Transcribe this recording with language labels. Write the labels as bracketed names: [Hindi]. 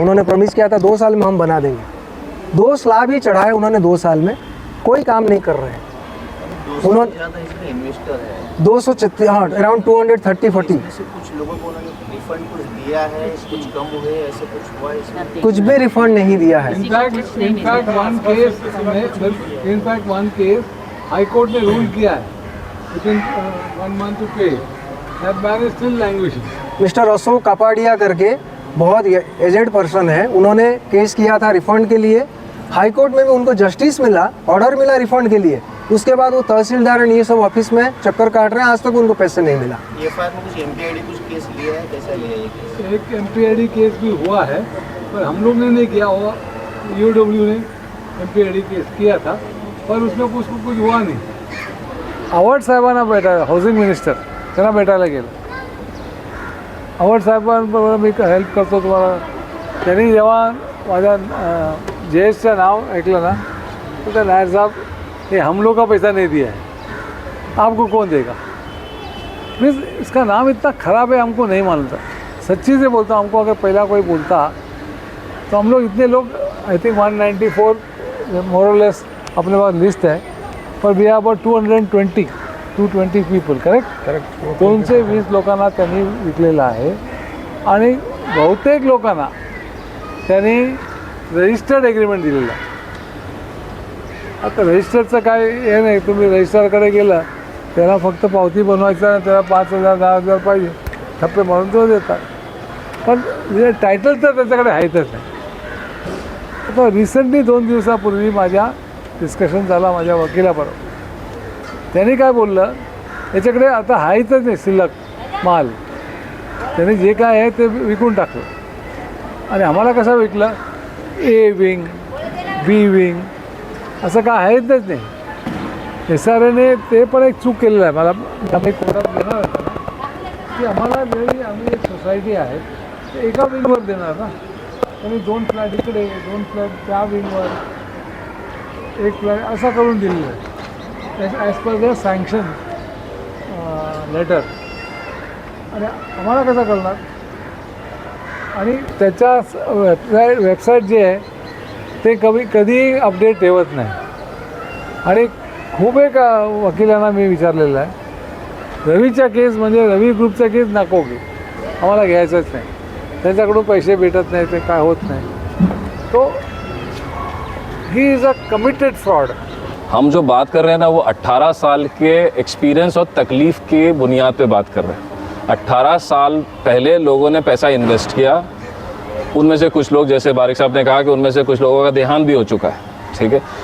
[Hindi] उन्होंने प्रॉमिस किया था 2 साल में हम बना देंगे। 2 स्लैब ही चढ़ा है उन्होंने 2 साल में, कोई काम नहीं कर रहे हैं। उन्होंने इन्वेस्टर है 236, हाँ अराउंड 230-40। कुछ लोगों को उन्होंने रिफंड कुछ दिया है, कुछ कम हुए, ऐसे कुछ हुआ है इसमें? कुछ भी रिफंड नहीं दिया है। [English] In fact, one case, High Court [Hindi] ने रूल किया है [English] within 1 month to pay. That man is still languishing. [Hindi] Mister Ashok Kapadia करके बहुत एजेड पर्सन है, उन्होंने केस किया था रिफंड के लिए। हाई कोर्ट में भी उनको जस्टिस मिला, ऑर्डर मिला रिफंड के लिए। उसके बाद वो तहसीलदार और ये सब ऑफिस में चक्कर काट रहे हैं, आज तक उनको पैसे नहीं मिला। ये फाइल में कुछ एमपीआईडी कुछ केस लिया है, कैसा लिया है ये केस? एक एमपीआईडी केस भी हुआ है, पर हम लोग ने नहीं किया हुआ, यूडब्ल्यू ने एमपीआईडी केस किया था, पर उसमें कुछ हुआ नहीं। [Marathi] आव्हाड साहेबांना भेटायला, हाऊसिंग मिनिस्टर त्यांना भेटायला गेलं. आव्हाड साहेबांबरोबर मी हेल्प करतो तुम्हाला. त्यांनी जेव्हा माझ्या जयेशचं नाव ऐकलं ना, तो त्या [Hindi] नायर साहब ये हम लोग का पैसा नहीं दिया है, आपको कौन देगा? मीन्स इसका नाम इतना ख़राब है, हमको नहीं मानता. सच्ची से बोलता हूँ, हमको अगर पहला कोई बोलता तो हम लोग इतने लोग, [English] I think [Hindi] 194 मोरलेस अपने पास लिस्ट है, पर [English] We are about 220 people, correct. [Marathi] 220 लोकांना त्यांनी विकलेलं आहे आणि बहुतेक लोकांना त्यांनी रजिस्टर्ड एग्रीमेंट दिलेलं आहे. आता रजिस्टरचं काय हे नाही, तुम्ही रजिस्टरकडे गेलं त्याला फक्त पावती बनवायचं आणि त्याला 5,000 10,000 पाहिजे, ठप्पे म्हणून तो देतात, पण टायटल तर त्याच्याकडे आहेतच नाही. आता रिसेंटली 2 दिवसापूर्वी माझ्या डिस्कशन झाला माझ्या वकिलाबरोबर. त्यांनी काय बोललं, याच्याकडे आता आहेतच नाही शिल्लक माल, त्यांनी जे काय आहे ते विकून टाकलं. आणि आम्हाला कसं विकलं, ए विंग बी विंग असं काय आहेतच नाही. SRAने ते पण एक चूक केलेलं आहे. मला आम्ही कोर्टात देणार होता ना की आम्हाला जरी आम्ही एक सोसायटी आहे ते एका विंगवर देणार ना, त्यांनी 2 फ्लॅट इकडे 2 फ्लॅट त्या विंगवर, 1 फ्लॅट असं करून दिलेलं आहे [English] As per the sanction letter. [Marathi] आणि आम्हाला कसं करणार? आणि त्याच्या वेबसाईट जे आहे ते कधी अपडेट ठेवत नाही. आणि खूप एक वकिलांना मी विचारलेलं आहे, रवीच्या केस म्हणजे रवी ग्रुपचा केस नको घेऊ, आम्हाला घ्यायचंच नाही, त्यांच्याकडून पैसे भेटत नाही, ते काय होत नाही. [English] तो he is a committed fraud. [Hindi] हम जो बात कर रहे हैं ना, वो 18 साल के एक्सपीरियंस और तकलीफ़ के बुनियाद पे बात कर रहे हैं. 18 साल पहले लोगों ने पैसा इन्वेस्ट किया, उनमें से कुछ लोग, जैसे बारिक साहब ने कहा कि उनमें से कुछ लोगों का देहांत भी हो चुका है, ठीक है.